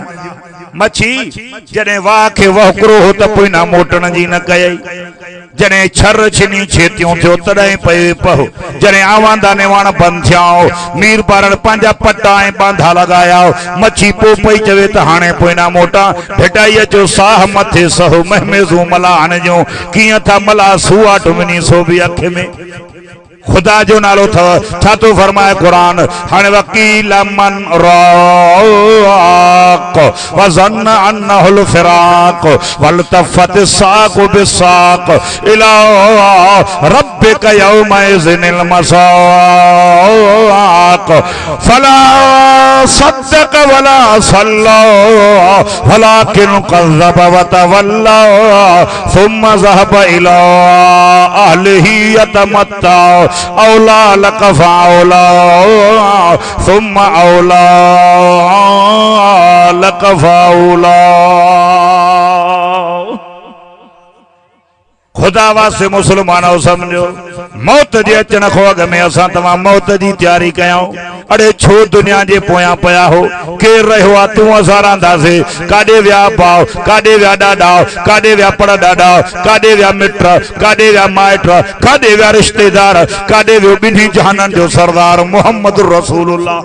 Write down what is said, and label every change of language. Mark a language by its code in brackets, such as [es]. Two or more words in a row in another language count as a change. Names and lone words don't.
[sd] मच्छी जॾहिं वाह खे वहकरो हो त पोइ ना मोटण जी न कयई, जॾहिं छर छिनी छेतियूं थियो तॾहिं पयो पहो, जॾहिं आवांदा नेवाण बंदि थिया, मीर पारण पंहिंजा पटा ऐं बांधा लॻाया, मच्छी पोइ पई चवे त हाणे पोइ ना मोटा। भेटाई अचो साह मथे सहो महमेज़ूं मलाहन जूं, कीअं था मला सूआ टुमनी सो बि अख में। खुदा जो नालो थव। छा तो फरमाए कुरान हाणे [ar] وقيل من راق وظن أنه الفراق والتفت الساق بالساق إلى ربك يومئذ المساق فلا صدق ولا صلى ولكن كذب وتولى ثم ذهب إلى أهله يتمطى أولى لك فأولى ثم أولى لك فأولى. [sd] खुदा वास्ते मुसलमानो समझो, मौत जे अचण खो अॻ में असां तव्हां मौत जी तैयारी कयूं। अड़े छो दुनिया जे पोयां पया हो? केर रहियो आहे तूं असां रहंदासीं? काॾे विया भाउ, काॾे विया ॾाॾा, काॾे विया पर ॾाॾा, काॾे विया मिट, काॾे विया माइट, काॾे विया रिश्तेदार, काॾे वियो ॿिन्ही जहाननि जो सरदार मोहम्मद रसूलुल्लाह।